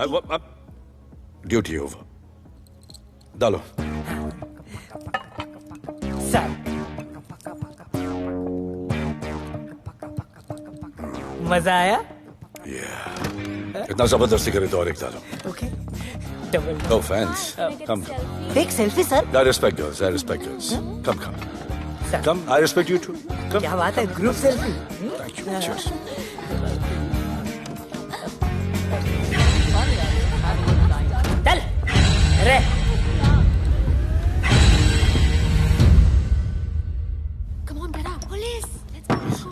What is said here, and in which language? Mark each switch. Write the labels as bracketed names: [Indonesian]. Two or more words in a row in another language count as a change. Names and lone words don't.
[English] duty over. [Hindi] डालो। सर मजा आया? इतना जबरदस्ती करे तो और एक डालो। [English] OK double. No fans. Come. take selfie sir. I respect girls. I respect girls. Come, come. Come. I respect you too. Come. [Hindi] क्या बात है, [English] group selfie. Thank you. Cheers. [Hindi] चल रे। [English] Come on, get up. Police. Let's go.